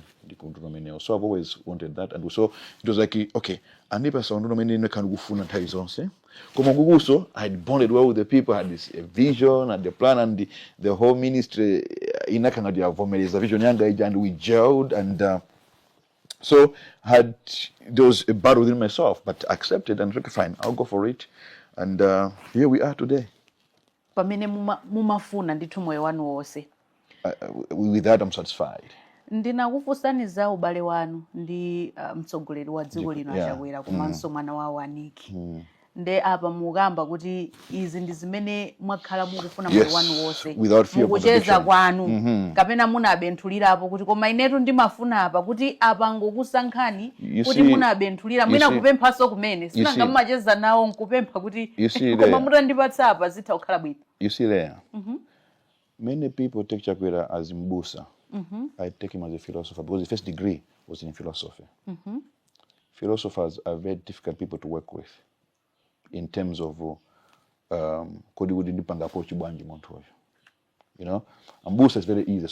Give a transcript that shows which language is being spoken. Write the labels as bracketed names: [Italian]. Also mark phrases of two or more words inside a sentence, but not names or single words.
[English] So I've always wanted that, and so it was like, okay, and if I saw no can go full and say, I had bonded well with the people, had this vision and the plan, and the whole ministry in a kind of vision, and we gelled, and so there was a battle within myself, but accepted and okay, fine, I'll go for it, and here we are today. [Nyanja] Pamene mumafuna ndithu moyo wanu wonse. [English] With that, I'm satisfied. [Nyanja] Ndinakufunsani za ubale wanu ndi mtsogoleri wa dziko lino achakwera komanso mwana wawo Aniki. Nde apa mukamba kuti izi ndi zimene mwakhala mukufuna moyo wanu wonse mukucheza kwanu kapena munabenthulirapo kuti koma inetu ndimafuna apa kuti apa ngokusankhani kuti munabenthulira mwina kupemphaso kumene sinanga mumacheza nawo nkupempha kuti koma mutandipatsa apa zitha kukhala bwino. [English] You see there, many people take Chakwera as Mbusa. I take him as a philosopher because the first degree was in philosophy. Philosophers are very difficult people to work with in terms of Mbusa is very easy.